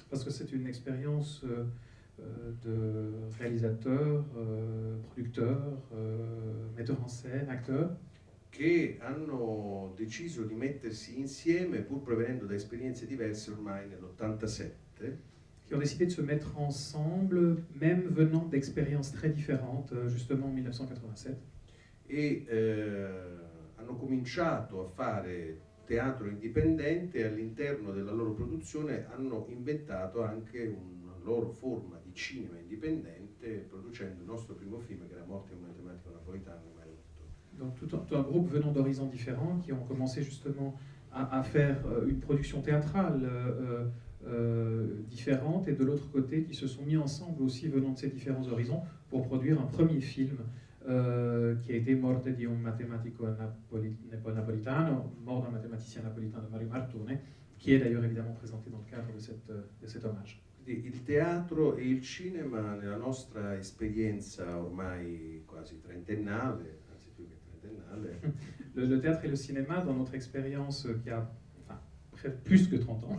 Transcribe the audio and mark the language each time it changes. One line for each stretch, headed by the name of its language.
French: Parce que c'est une expérience de réalisateurs, producteurs, metteurs en scène, acteurs,
Italian: che hanno deciso di mettersi insieme pur provenendo da esperienze diverse ormai nell'87.
French: Qui ont décidé de se mettre ensemble, même venant d'expériences très différentes, justement en 1987.
Italian: E hanno cominciato a fare teatro indipendente e all'interno della loro produzione hanno inventato anche una loro forma di cinema indipendente, producendo il nostro primo film che era Morte in un matematico napolitano.
French: Donc tout un groupe venant d'horizons différents qui ont commencé justement à faire une production théâtrale différente, et de l'autre côté qui se sont mis ensemble aussi venant de ces différents horizons pour produire un premier film qui a été Morte di un matematico napolitano, Mort d'un mathématicien napolitain de Mario Martone, qui est d'ailleurs évidemment présenté dans le cadre de cet hommage.
Italian: Il teatro e il cinema nella nostra esperienza ormai quasi trentennale, anzi più che trentennale.
French: Le théâtre et le cinéma dans notre expérience qui a plus que 30 ans.